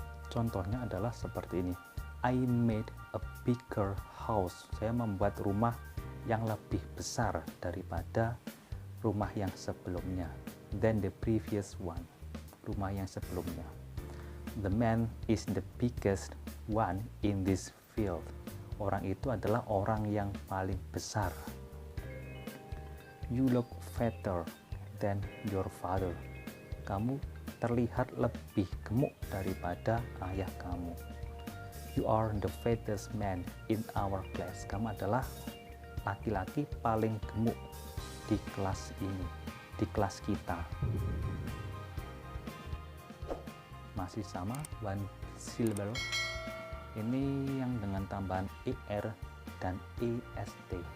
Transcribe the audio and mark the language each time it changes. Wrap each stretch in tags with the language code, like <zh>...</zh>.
<id>Contohnya adalah seperti ini.</id> <en>I made a bigger house.</en> <id>Saya membuat rumah yang lebih besar daripada rumah yang sebelumnya,</id> <en>than the previous one,</en> <id>rumah yang sebelumnya.</id> <en>The man is the biggest one in this field.</en> <id>Orang itu adalah orang yang paling besar.</id> <en>You look fatter than your father.</en> <id>Kamu terlihat lebih gemuk daripada ayah kamu.</id> <en>You are the fattest man in our class.</en> <id>Kamu adalah laki-laki paling gemuk di kelas ini, di kelas kita. Masih sama,</id> <en>one syllable.</en> <id>Ini yang dengan tambahan er dan est.</id>